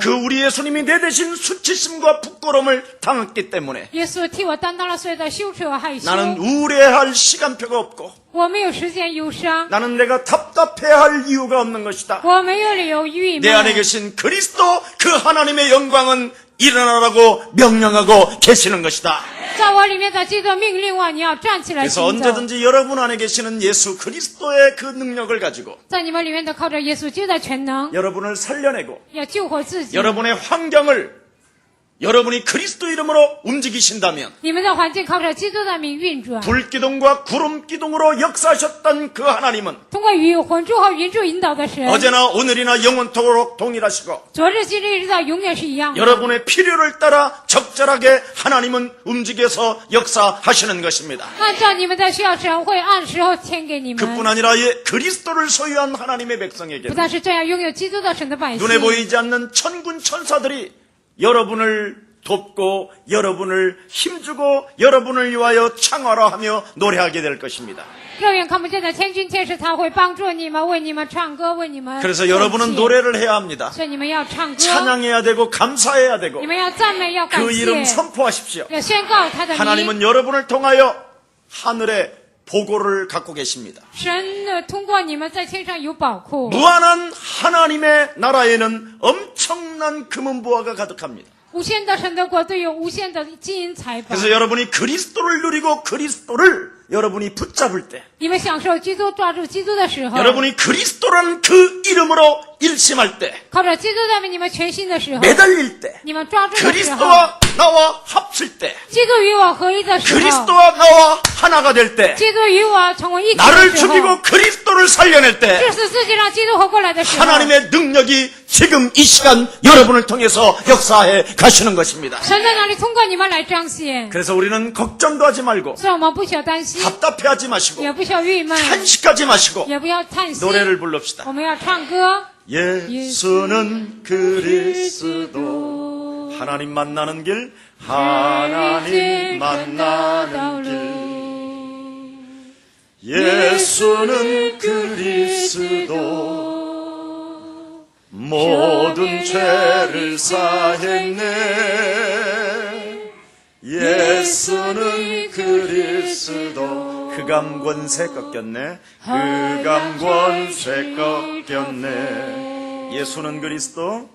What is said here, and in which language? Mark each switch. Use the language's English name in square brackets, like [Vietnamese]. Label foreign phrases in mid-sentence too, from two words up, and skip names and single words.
[Korean] 그 우리 예수님이 내 대신 수치심과 부끄러움을 당했기 때문에 [Chinese] 耶稣替我担当了所有的羞耻和害羞。 [Korean] 나는 우울해할 시간표가 없고 [Chinese] 我没有时间忧伤， [Korean] 나는 내가 답답해할 이유가 없는 것이다. [Chinese] 我没有理由郁 [Korean] 내 안에 [Chinese] 闷。 [Korean] 계신 그리스도 그 하나님의 영광은 일어나라고 명령하고 계시는 것이다. [Chinese] 在我里面的基督命令我，你要站起来 [Korean] 그래서 [Chinese] 行走。 [Korean] 언제든지 여러분 안에 계시는 예수 그리스도의 그 능력을 가지고 [Chinese] 在你们里面的靠着耶稣基督的全能， [Korean] 여러분을 살려내고 [Chinese] 要救活自己。 [Korean] 여러분의 환경을 여러분이 그리스도 이름으로 움직이신다면 [Chinese] 你们的环境靠着基督的名运转， [Korean] 불기둥과 구름기둥으로 역사하셨던 그 하나님은 [Chinese] 通过雨魂柱和云柱引导的神， [Korean] 어제나 오늘이나 영원토록 동일하시고 [Chinese] 昨日今日一直到永远是一样的。 [Korean] 여러분의 필요를 따라 적절하게 하나님은 움직여서 역사하시는 것입니다. [Chinese] 按照你们的需要，神会按时候添给你 [Korean] 그뿐 [Chinese] 们。 [Korean] 아니라 그리스도를 소유한 하나님의 [Chinese] 不 [Korean] 백성에게 [Chinese] 但是这样，拥有基督的神的百姓， [Korean] 눈에 보이지 않는 천군 천사들이 여러분을 돕고 여러분을 힘주고 여러분을 위하여 창화라하며 노래하게 될 것입니다. [Chinese] 肉眼看不见的天君天使，他会帮助你们，为你们唱歌，为你们。 [Korean] 그래서 여러분은 노래를 해야 합니다. [Chinese] 所以你们要唱歌， [Korean] 찬양해야 되고 감사해야 되고 [Chinese] 你们要赞美，要感 [Korean] 그 이름 [Chinese] 谢， [Korean] 선포하십시오. [Chinese] 要宣告他的名。 [Korean] 하나님은 여러분을 통하여 하늘의 보고를 갖고 계십니다. [Chinese] 神通过你们在天上有宝库， [Korean] 무한한 하나님의 나라에는 엄청난 금은보화가 가득합니다. [Chinese] 无限的神的国度有无限的金银财宝。 [Korean] 그래서 여러분이 그리스도를 누리고 그리스도를 여러분이 붙잡을 때, [Chinese] 你们享受基督、抓住基督的时候， [Korean] 여러분이 그리스도란 그 이름으로 일심할 때, [Chinese] 靠着基督在为你们全心的时候， [Korean] 매달릴 때, [Chinese] 你们抓住的时候， [Korean] 그리스도와 나와 합칠 때, [Chinese] 基督与我合一的时候， [Korean] 그리스도와 나와 하나가 될 때, [Chinese] 基督与我成为一体的 [Korean] 나를 [Chinese] 时候， [Korean] 죽이고 그리스도를 살려낼 때, [Chinese] 致死自己让基督活过来的时候， [Korean] 하나님의 능력이 지금 이 시간 여러분을 통해서 역사해 가시는 것입니다. [Chinese] 神在那里通过你们来彰显。 [Korean] 그래서 우리는 걱정도 하지 말고 [Chinese] 所以我们不需要担心， [Korean] 답답해하지 마시고 [Chinese] 也不需要郁闷， [Korean] 탄식하지 마시고 [Chinese] 也不要叹息， [Korean] 노래를 부릅시다. [Chinese] 我们要唱歌。 [Korean] 예수는 그리스도 하나님 만나는 길 하나님 만나는 길 예수는 그리스도 모든 죄를 사했네 예수는 그리스도 흑암 권세 꺾였네 흑암 권세 꺾였네 예수는 그리스도